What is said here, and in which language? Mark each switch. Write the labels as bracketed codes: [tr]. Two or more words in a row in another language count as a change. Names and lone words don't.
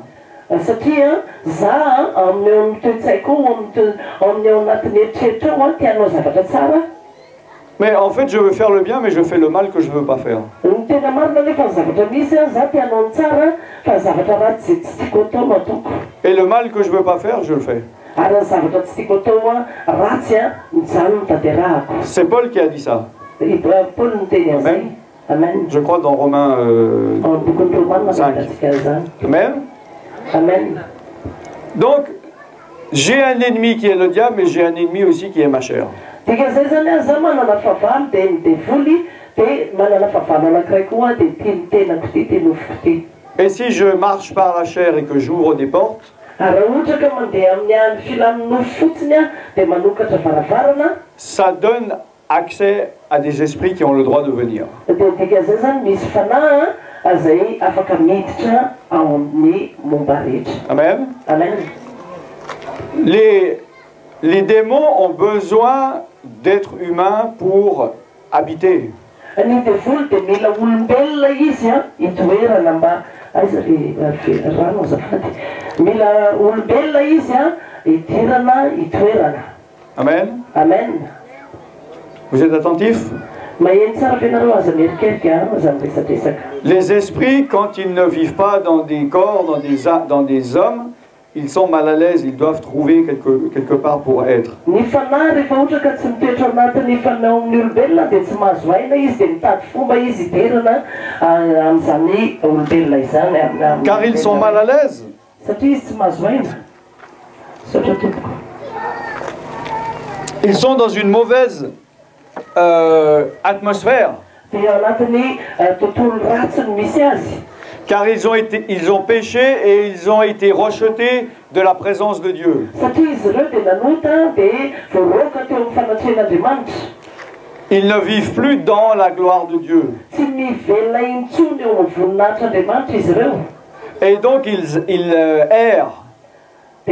[mg] Satria za amin'ny eo amin'ny toe-tsaiko amin'ny ao anatin'ny eritreritra ao tia hanao zavatra tsara. [fr] Mais en fait, je veux faire le bien, mais je fais le mal que je ne veux pas faire. [mg] Ny tena marina nefa ny zavatra misy za tia hanao ny tsara fa zavatra ratsy zay tsy tiako atao no ataoko. [fr] Et le mal que je ne veux pas faire, je le fais. [mg] Ary ny zavatra tsy tiako atao ratsy mijano tanterahako. [fr] C'est Paul qui a dit ça. [mg] Paul niteny an'izay. Amen. [fr] Je crois dans Romains 5. Amen. Amen. Donc, j'ai un ennemi qui est le diable, mais j'ai un ennemi aussi qui est ma chair. [mg] Dika zay zany za manana fahavalo dia ny devoly dia manana fahavalo anankiray koa dia tia ny tenako ty tia nofoko ty. [fr] Et si je marche par la chair et que j'ouvre des portes, [mg] Raha ohatra ka mandeha amin'ny filan'ny nofo fotsiny dia manokatra varavarana. [fr] Ça donne accès à des esprits qui ont le droit de venir. [mg] Dika zay zany misy fanahy zay afaka miditra ao amin'ny momba rehetra. Amen. Amen. [fr] Les démons ont besoin d'être humains pour habiter. [mg] Ny devoly dia mila olombelona izy hitoerana mba aiza rano azafady mila olombelona izy hidirana hitoerana. Amen. Amen. [fr] Vous êtes attentifs? [mg] Maheno tsara fianareo aza mierikerika aza miresatresaka. [fr] Les esprits, quand ils ne vivent pas dans des corps, dans des hommes, ils sont mal à l'aise, ils doivent trouver quelque part pour être. [mg] Ny fanahy rehefa ohatra ka tsy mitoetra anatin'ny fanao amin'ny olombelona dia tsy mahazo aina izy dia mitady fomba izy hiderana amin'izany olombelona izany. [fr] Car ils sont mal à l'aise. [mg] Satria izy tsy mahazo aina. Saotra tompoko. [fr] Ils sont dans une mauvaise atmosphère. [mg] Dia anatin'ny tontolo ratsy no misy azy. [fr] Car ils ont péché et ils ont été rejetés de la présence de Dieu. Ils ne vivent plus dans la gloire de Dieu. Et donc ils errent.